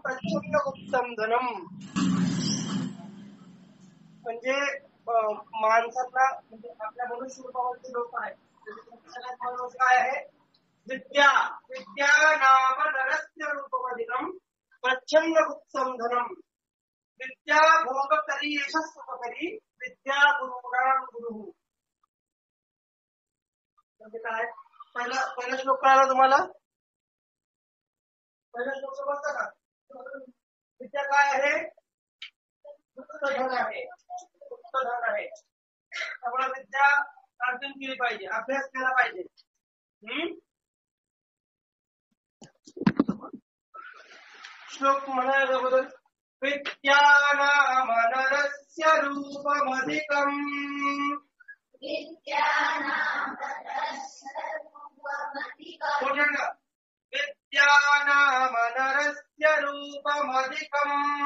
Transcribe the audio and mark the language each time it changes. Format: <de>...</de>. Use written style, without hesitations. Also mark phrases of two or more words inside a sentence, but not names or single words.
<sa>प्रच्छन्न गुप्तम धनम</sa> <mr>म्हणजे माणसांना म्हणजे आपल्या मनुष्य रूपावरचे लोक आहेत. सगळ्यात महत्वाचं काय आहे? विद्या.</mr> <sa>विद्या नाम नरस्य रूपमधिकम प्रच्छन्न गुप्तम धनम. विद्या भोगकरी यशस्वकरी विद्या गुरुणाम गुरु.</sa> <mr>म्हणजे काय? पहिला श्लोक कळाला तुम्हाला? पहिला श्लोक समजता का? विद्या काय आहे? गुप्त धन आहे. गुप्त धन आहे. त्यामुळे विद्या अर्जन केली पाहिजे, अभ्यास केला पाहिजे. श्लोक म्हणायला अगोदर</mr> <sa>विद्या नाम नरस्य रूपमधिकम्. विद्या नाम नरस्य रूपमधिकम्.</sa>